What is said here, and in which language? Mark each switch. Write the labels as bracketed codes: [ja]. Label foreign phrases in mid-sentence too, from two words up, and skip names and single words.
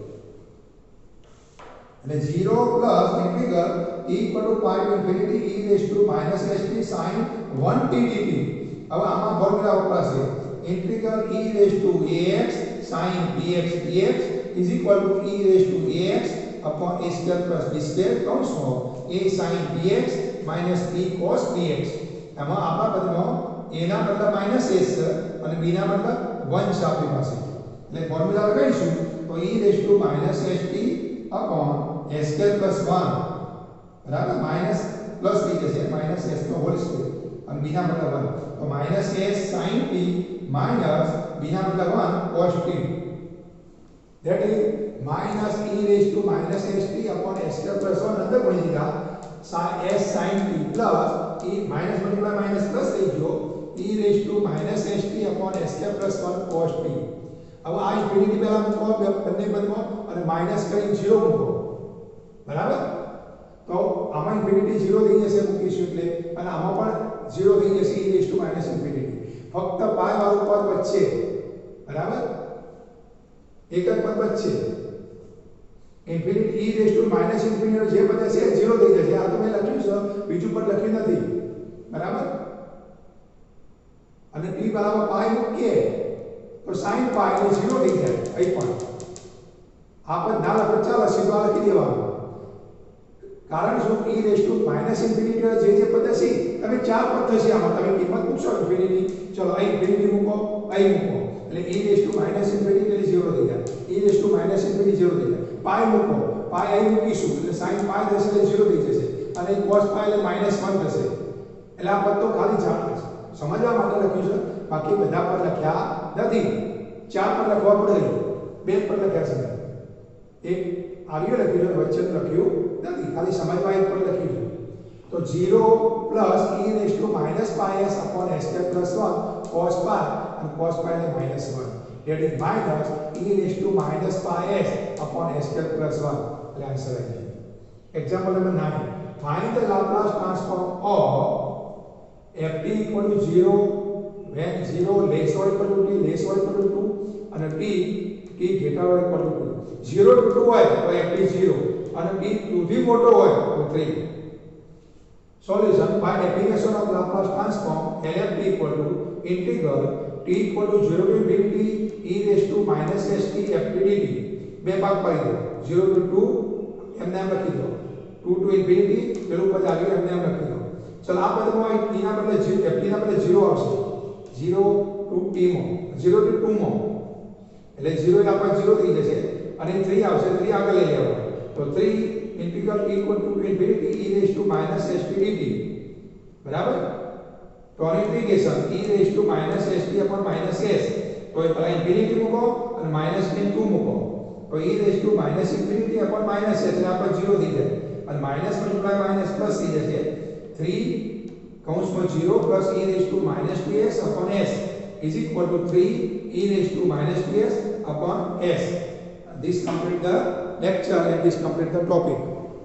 [en] અને 0 plus integral e equal to pi to infinity e raised to minus st sin 1t dt. [gu] હવે આમાં ફોર્મ્યુલા વપરાશે [en] ઇન્ટિગ્રલ e raised to ax sin bx dx is equal to e raised to ax upon a square plus b square [gu] કૌંસમાં [en] a sin bx minus b cos bx. [gu] આમાં આપણા પદમાં a ના બદલે minus s અને b ના બદલે 1 છે આપણી પાસે એટલે ફોર્મ્યુલા લગાવીશું તો [en] e raised to minus st upon s square plus 1 barabar minus plus [gu] થઈ જશે માઇનસ s નો હોલ સ્ક્વેર અને b ના બદલે 1 તો [en] માइनस s sin t માइनस b ના બદલે 1 cos t that is minus e raised to minus st upon s square plus 1 [gu] અંદર બની ગયા [en] s sin t plus e minus [gu] મલ્ટીપ્લાય માઇનસ પ્લસ થઈ ગયો [en] e raised to minus st upon s square plus 1 cos t. [gu] હવે આ ઇન્ફિનિટી પહેલા મૂકો બંને પદમાં અને માइनस કરી 0 મૂકો બરાબર. તો આમાં ઇન્ફિનિટી 0 થઈ જશે મૂકીશું એટલે અને આમાં પણ 0 થઈ જશે [en] e raised to minus infinity. [gu] ફક્ત પાઈ વાળું પદ વચ્ચે બરાબર એક જ પદ વચ્ચે ઇન્ફિનિટી [en] e raised to minus infinity [gu] જે પદ છે 0 થઈ જશે. આ તો મેં લખ્યું છે બીજું પદ લખ્યું નથી બરાબર. અને t બરાબર પાઈ મૂકીએ તો sin પાઈ એટલે 0 થઈ જાય. અહીં પણ આ પદ ના લખો ચાલો સીધા લખી દેવાનું कारण શું [en] e raised to minus infinity [gu] જે પદ છે તમે ચાર પદ થશે આમાં તમે કિંમત મૂકશો ઇન્ફિનિટી ચલો અહીં ઇન્ફિનિટી મૂકો અહીં મૂકો એટલે [en] e raised to minus infinity [gu] એટલે 0 થઈ જાય [en] e raised to minus infinity [gu] 0 થઈ જાય પાઈ મૂકો પાઈ અહીં મૂકીશું એટલે sin પાઈ થશે એટલે 0 થઈ જશે અને cos પાઈ એટલે -1 થશે એટલે આ પદ તો ખાલી સમજવા માટે લખ્યું છે બાકી બધા પદ લખ્યા નથી. ચાર પદ લખવા પડે બે પદ લખ્યા છે એક आगे लख्યું છે વચ્ચે લખ્યું નથી ખાલી સમજવા એક પર લખ્યું છે. [en] તો 0 પ્લસ e raised to minus pi s upon s square plus 1 cos pi and cos pi એટલે -1 that is minus e raised to minus pi s upon s square plus 1 [gu] એટલે આન્સર આવી ગયો. [en] એક્ઝામ્પલ નંબર 9 find the Laplace transform of ft equal to 0 when 0 less or equal to t less or equal to 2 and t greater or equal to 2 [gu] 0 to 2 હોય તો ft 0 અને t 2 થી મોટો હોય તો 3. [en] Solution by definition of Laplace transform LFT equal to integral t equal to 0 to infinity e raised to minus st ft dt. [gu] બે ભાગ પાડી દો 0 to 2 એમને એમ લખી દો 2 to infinity પેલું પદ આવી એમને એમ લખી દો. ચલો આ પદમાં t ના બદલે ft ના બદલે 0 આવશે 0 to t માં 0 to 2 માં એટલે 0 એટલે આપણે 0 થઈ જશે અને 3 આવશે 3 આગળ લઈ લેવાનું તો [en] 3 integral t equal to infinity e raised to minus st dt [gu] બરાબર. તો આની ઇન્ટિગ્રેશન [en] e raised to minus st upon minus s [gu] તો એ પહેલા ઇન્ફિનિટી મૂકો અને માઈનસ ને 2 મૂકો તો [en] e raised to minus infinity upon minus s [gu] એટલે આપણે 0 થઈ જાય અને માઈનસ મલ્ટીપ્લાય માઈનસ પ્લસ થઈ જશે 3 કૌંસમાં [en] 0 plus e raised to minus 2s upon s [gu] is equal to 3 e raised to minus 2s upon s. [en] This complete the lecture and this complete the topic.